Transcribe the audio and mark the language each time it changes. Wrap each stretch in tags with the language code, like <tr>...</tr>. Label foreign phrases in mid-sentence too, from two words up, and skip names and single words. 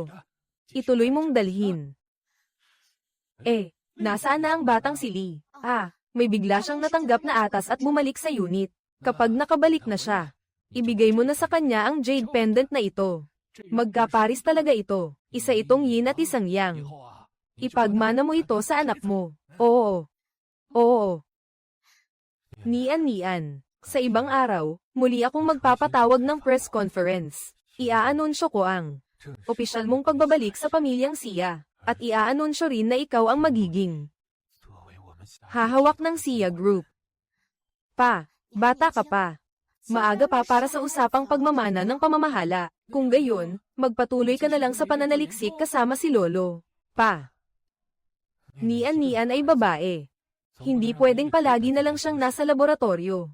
<tl>Ituloy mong dalhin. Nasaan na ang batang si Lee? May bigla siyang natanggap na atas at bumalik sa unit. Kapag nakabalik na siya, ibigay mo na sa kanya ang jade pendant na ito. Magkaparis talaga ito. Isa itong yin at isang</tl> <zh>以</zh> <tl>yang.</tl> <zh>后啊，</zh> <tl>Ipagmana mo ito sa anak mo. Oo. Oo. Nian. Sa ibang araw, muli akong magpapatawag ng press conference. Iaanunsyo ko ang opisyal mong pagbabalik sa pamilyang Sia. At iaanunsyo rin na ikaw ang magiging</tl> <zh>作为我们下</zh> <tl>hahawak ng Sia Group. Pa, bata ka pa. Maaga pa para sa usapang pagmamana ng pamamahala. Kung gayon, magpatuloy ka na lang sa pananaliksik kasama si Lolo. Pa. Nian ay babae. Hindi pwedeng palagi na lang siyang nasa laboratorio.</tl>